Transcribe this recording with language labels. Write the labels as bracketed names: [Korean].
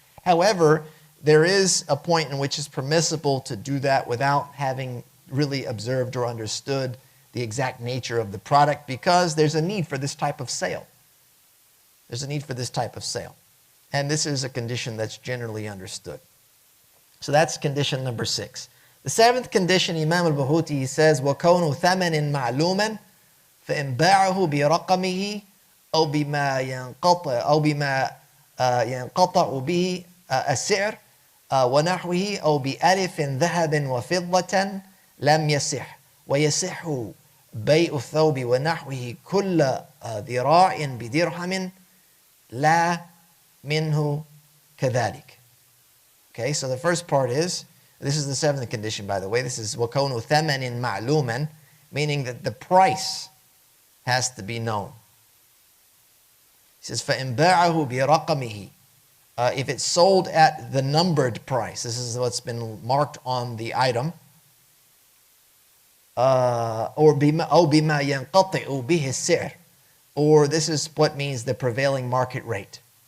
[English] However, there is a point in which it's permissible to do that without having really observed or understood the exact nature of the product, because there's a need for this type of sale. There's a need for this type of sale, and this is a condition that's generally understood. So that's condition number 6. The 7th condition, Imam al-Bahuti, he says, [Arabic] وَكَوْنُ ثَمَنٍ مَعْلُومًا فَإِنْ بَاعَهُ بِرَقَمِهِ أو بما ينقطع به السعر ونحوه أو بألف ذهب وفضة لم يصح ويصح بيع الثوب ونحوه كل ذراع بدرهم لا منه كذلك. [English] Okay, so the first part is, this is the 7th condition, by the way. This is [Arabic] وَكَوْنُ ثَمَنٍ مَعْلُومًا, [English] meaning that the price has to be known. He says, [Arabic] فَإِنْ بَاعَهُ بِرَقَمِهِ, [English] if it's sold at the numbered price, this is what's been marked on the item, or [Arabic] بِمَا يَنْقَطِعُ بِهِ السِّعْرِ, [English] or this is what means the prevailing market rate.